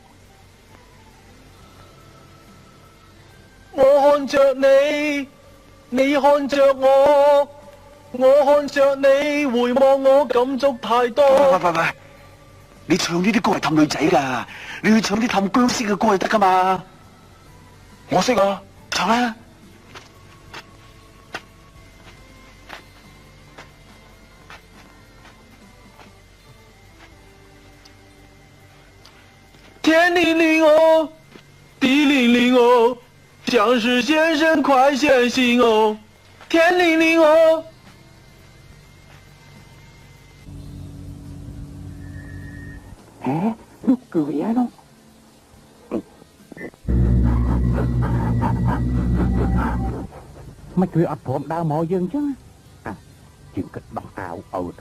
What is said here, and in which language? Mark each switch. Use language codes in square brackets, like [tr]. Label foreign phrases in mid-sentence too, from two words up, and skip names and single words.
[yue] 我看着你，你看着我，我看着你，回望我感觸太多。喂！你唱呢啲歌係氹女仔㗎，你要唱啲氹僵屍嘅歌就得㗎嘛。我識啊，唱啦。天灵灵哦，地灵灵哦，僵尸先生快显形哦！天灵灵哦。 [km] គឺវាហ្នឹងមិនគឺអត់ព្រមដើរមកយើងអញ្ចឹងជាងគិតដោះអាវឲ្យធំ